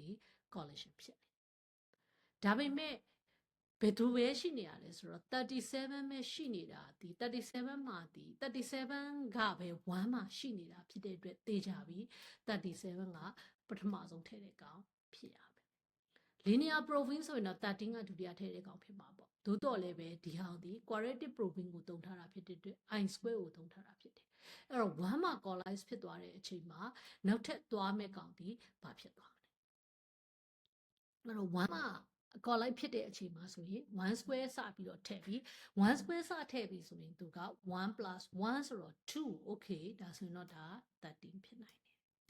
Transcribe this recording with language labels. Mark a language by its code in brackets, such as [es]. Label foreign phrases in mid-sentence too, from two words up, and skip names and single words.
[my] collection ဖြစ်တယ်ဒါပေမဲ့ဘယ်သူပဲရှိနေရလဲဆိုတော့37ပဲရှိနေတာဒီ37မှာဒီ37ကပဲ1မှာရှိနေတာဖြစ်တဲ့အတွက်သိကြ ပြီ37ကပထမဆုံးထည့်တဲ့ကောင်ဖြစ်ရမယ် [en] linear proving [my] ဆိုရင်တော့13ကဒုတိယထည့်တဲ့ကောင်ဖြစ်မှာပေါ့သို့တော်လည်း ပဲဒီဟောင်းဒီ [en] quadratic proving [my] ကိုသုံးထားတာဖြစ်တဲ့အတွက် [en] i square [my] ကိုသုံးထားတာဖြစ်တယ်အဲ့တော့1မှာ collize ဖြစ်သွားတဲ့အချိန်မှာနောက်ထပ်သွားမဲ့ကောင်ဒီဘာဖြစ်သွားမလဲအဲ့တော့1မှာcollide ဖြစ်တဲ့အချိန်မှာဆိုရင်1 square စပြီးတော့ထည့်ပြီး1 square စထည့်ပြီးဆိုရင်သူက1 plus 1ဆိုတော့2 okay ဒါဆိုရင်တော့ဒါ13ဖြစ်နိုင်တယ်